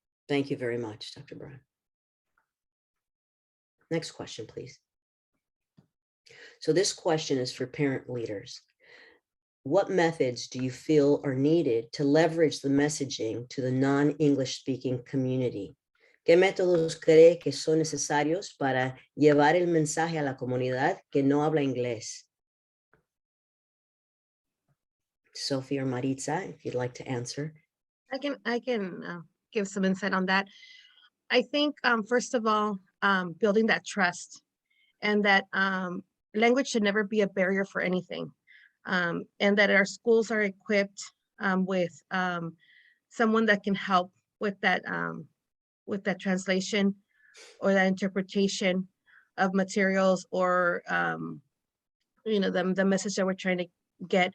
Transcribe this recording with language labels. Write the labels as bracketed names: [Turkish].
[English] Thank you very much, Dr. Brown. Next question, please. So this question is for parent leaders. What methods do you feel are needed to leverage the messaging to the non-English speaking community? [Spanish] ¿Qué métodos cree que son necesarios para llevar el mensaje a la comunidad que no habla inglés? [English] Sophie or Maritza, if you'd like to answer. I can give some insight on that. I think, first of all, building that trust, and that language should never be a barrier for anything. And that our schools are equipped with someone that can help with that translation or that interpretation of materials, or the message that we're trying to get.